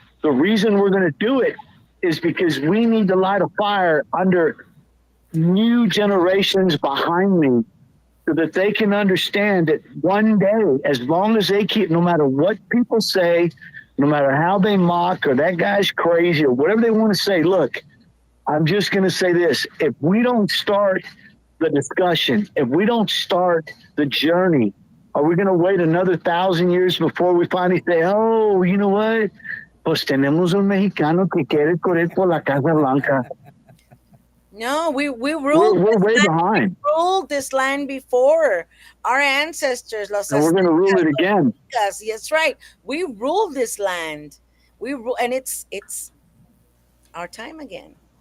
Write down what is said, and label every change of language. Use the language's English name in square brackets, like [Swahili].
[English] The reason we're going to do it is because we need to light a fire under new generations behind me, so that they can understand that one day, as long as they keep, no matter what people say, no matter how they mock or that guy's crazy or whatever they want to say, look, I'm just going to say this. If we don't start the discussion, if we don't start the journey, are we going to wait another 1,000 years before we finally say, oh, you know what? [Spanish] Pues tenemos un mexicano que quiere correr por la Casa Blanca. [English] No, we ruled. We're way behind. We ruled this land before. Our ancestors, los And we're going to rule it again. Aztecas, that's right. We ruled this land. We rule, and it's our time again.